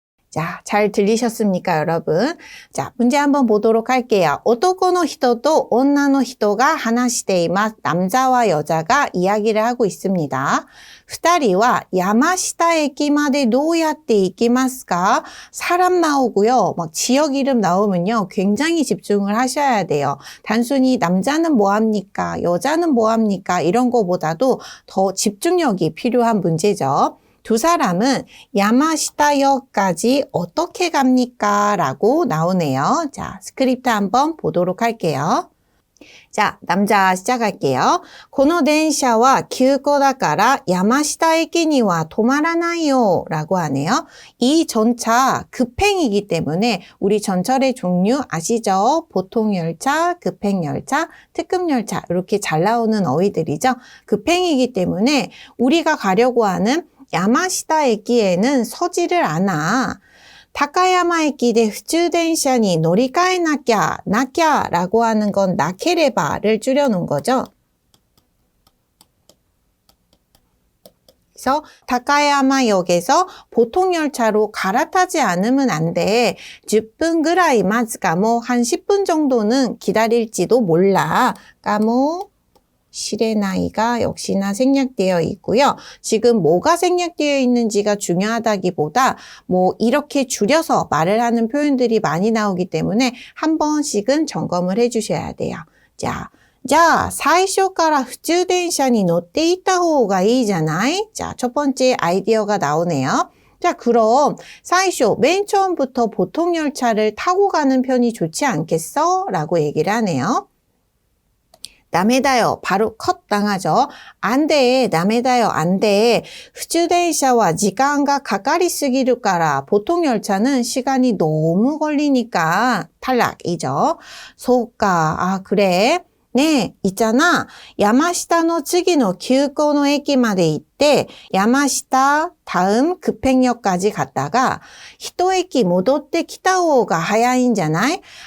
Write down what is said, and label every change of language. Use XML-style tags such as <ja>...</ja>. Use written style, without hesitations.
<ko>자, 잘 들리셨습니까, 여러분? 자, 문제 한번 보도록 할게요.</ko> <ja>男の人と女の人が話しています.</ja> <ko>남자와 여자가 이야기를 하고 있습니다.</ko> <ja>二人は山下駅までどうやって行きますか?</ja> <ko>사람 나오고요. 막 지역 이름 나오면요. 굉장히 집중을 하셔야 돼요. 단순히 남자는 뭐 합니까? 여자는 뭐 합니까? 이런 거보다도 더 집중력이 필요한 문제죠. 두 사람은 야마시타역까지 어떻게 갑니까? 라고 나오네요. 자, 스크립트 한번 보도록 할게요. 자, 남자 시작할게요.</ko> <ja>この電車は急行だから山下駅には止まらないよ</ja> <ko>라고 하네요. 이 전차 급행이기 때문에 우리 전철의 종류 아시죠? 보통열차, 급행열차, 특급열차 이렇게 잘 나오는 어휘들이죠. 급행이기 때문에 우리가 가려고 하는 야마시타駅에는 서지를 않아.</ko> <ja>타카야마駅で 普通電車に乗り換えなきゃ</ja> <ko>라고 하는 건 나케레바를 줄여놓은 거죠. 그래서 타카야마역에서 보통열차로 갈아타지 않으면 안 돼.</ko> <ja>10분ぐらい待つかも.</ja> <ko>한 10분 정도는 기다릴지도 몰라. 까모 시레나이가 역시나 생략되어 있고요. 지금 뭐가 생략되어 있는지가 중요하다기보다 뭐 이렇게 줄여서 말을 하는 표현들이 많이 나오기 때문에 한 번씩은 점검을 해주셔야 돼요.</ko> <ja>자, 最初から普通電車に乗っていった方がいいじゃない?</ja> <ko>자, 첫 번째 아이디어가 나오네요. 자, 그럼 最初, 맨 처음부터 보통열차를 타고 가는 편이 좋지 않겠어? 라고 얘기를 하네요. 다메다요. 바로 컷 당하죠. 안 돼. 다메다요. 안 돼.</ko> <ja>普通電車は時間がかかりすぎるから.</ja> <ko>보통 열차는 시간이 너무 걸리니까 탈락이죠. 소까. 아, 그래. 네, 있잖아.</ko> <ja>야마시타의 次の急行の駅まで行って</ja> <ko>야마시타 다음 급행역까지 갔다가</ko> <ja>1駅戻ってきた方が早いんじゃない?</ja>